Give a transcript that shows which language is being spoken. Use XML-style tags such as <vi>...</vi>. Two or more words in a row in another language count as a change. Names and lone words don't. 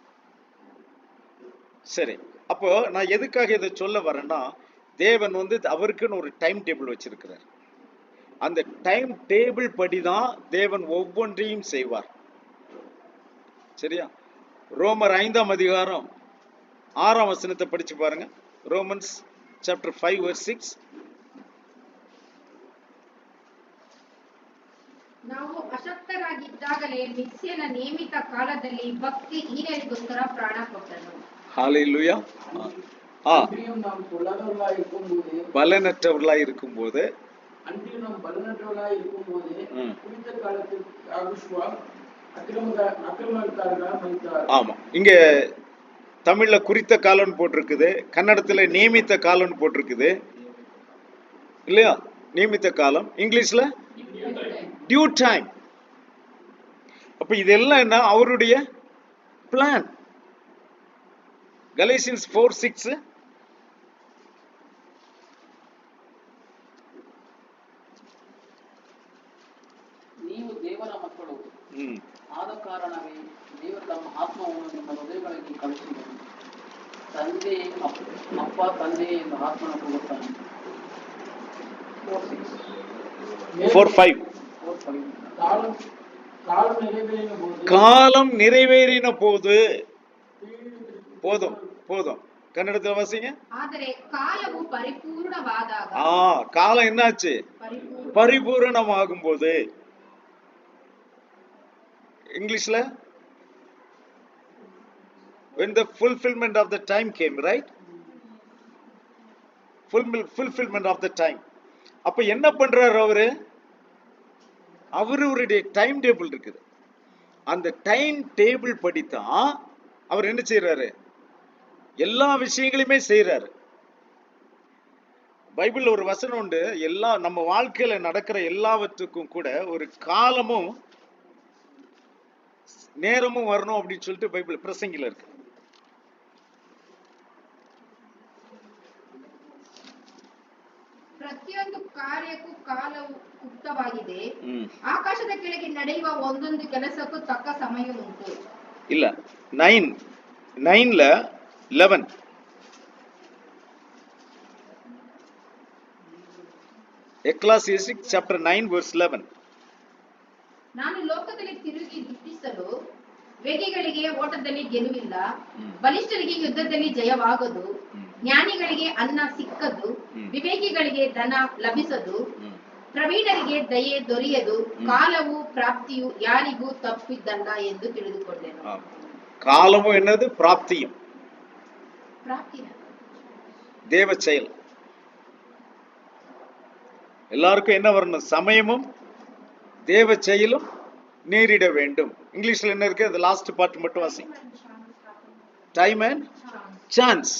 <ta>சரி, அப்போ நான் எதுக்காக இதை சொல்ல வரேன்னா, தேவன் அவருக்குன்னு ஒரு</ta> <en>time table</en> <ta>வச்சிருக்கிறார். அந்த</ta> <en>time table</en> <ta>படிதான் தேவன் ஒவ்வொன்றையும் செய்வார். சரியா? ரோமர் 5ஆம் அதிகாரம் 6ஆம் வசனத்தை படிச்சு பாருங்க.</ta> <en>Romans chapter 5 verse 6.</en> <kn>ನಾವು ಅಶಕ್ತರಾಗಿದ್ದಾಗಲೇ ಮಿಸ್ಯನ ನೇಮಿತ ಕಾಲದಲ್ಲಿ ಭಕ್ತಿ ಹೀನರಿಗೋಸ್ಕರ ಪ್ರಾಣ ಕೊಟ್ಟನು.</kn> <ta>ஹalleluya. பலனற்றவர்களாய் இருக்கும்போது ஆமா, இங்க தமிழ்ல குறித்த காலம் போட்டிருக்குது, கன்னடத்துல நியமித்த காலம் போட்டிருக்குது இல்லையா? நியமித்த காலம். இங்கிலீஷ்ல</ta> <en>due time.</en> <ta>அப்ப இதெல்லாம் என்ன? அவருடைய பிளான்.</ta> <en>Galatians 4:6.</en> <kn>ನೀವು ದೇವರ ಮಕ್ಕಳು, ಆದ ಕಾರಣವೇ ದೇವರು ತಮ್ಮ ಆತ್ಮವನ್ನು ನಿಮ್ಮ ಹೃದಯಗಳಿಗೆ ಕಳಿಸಿದರು. ತಂದೆ ಅಪ್ಪ ತಂದೆ ಎಂದು ಆತ್ಮನ ಕೂಗುತ್ತಾನೆ.</kn> <ta>4:5 காலம் நிறைவேறின போது போதும் போதும். கன்னடத்தில் வாசிங்க.</ta> <kn>ಆದರೆ ಕಾಲವು ಪರಿಪೂರ್ಣವಾದಾಗ,</kn> <ta>காலம் என்னாச்சு? பரிபூரணமாகும் போது. இங்கிலீஷ்ல</ta> <en>when the fulfillment of the time came, right? fulfillment of the time.</en> <ta>அப்ப என்ன பண்றாரு அவரு? அவருடைய</ta> <en>time table</en> <ta>இருக்குது. அந்த</ta> <en>time table</en> <ta>படித்தான் அவர் என்ன செய்யறாரு? எல்லா விஷயங்களையுமே செய்யறாரு. பைபிள்ல ஒரு வசனம் உண்டு, எல்லா நம்ம வாழ்க்கையில நடக்கிற எல்லாவற்றுக்கும் கூட ஒரு காலமும் நேரமும் வரணும் அப்படின்னு சொல்லிட்டு பைபிள் பிரசங்கில இருக்கு.</ta> <kn>ಪ್ರತಿಯೊಂದು ಕಾರ್ಯಕ್ಕೂ ಕಾಲವು ಉಕ್ತವಾಗಿದೆ. ಆಕಾಶದ ಕೆಳಗೆ ನಡೆಯುವ ಒಂದೊಂದು ಕೆಲಸಕ್ಕೂ ತಕ್ಕ ಸಮಯ ಉಂಟು.</kn> <en>ಇಲ್ಲ 9ல 11 Ecclesiastes chapter 9 verse 11.</en> <kn>ನಾನು ಲೋಕದಲ್ಲಿ ತಿರುಗಿ ದುಃಖಿಸಲು, ವೇಗಿಗಳಿಗೆ ಓಟದಲ್ಲಿ ಗೆಲುವಿಲ್ಲ, ಬಲಿಷ್ಠರಿಗೆ ಯುದ್ಧದಲ್ಲಿ ಜಯವಾಗದು, ಜ್ಞಾನಿಗಳಿಗೆ ಅನ್ನ ಸಿಕ್ಕದು, ವಿವೇಕಿಗಳಿಗೆ ಧನ ಲಭಿಸದು, ಪ್ರವೀಣರಿಗೆ ದಯೆ ದೊರೆಯದು, ಕಾಲವು ಪ್ರಾಪ್ತಿಯು ಯಾರಿಗೂ ತಪ್ಪಿದ್ದಲ್ಲ ಎಂದು ತಿಳಿದುಕೊಂಡೆನು.</kn> <ta>காலமும் என்னது? பிராப்தியும். தேவ செயல். எல்லாருக்கும் என்ன வரணும்? சமயமும் தேவ செயலும் நேரிட வேண்டும். இங்கிலீஷ்ல என்ன இருக்கு? அது</ta> <en>last part</en> <ta>மட்டும் வாசி.</ta> <en>time and chance.</en>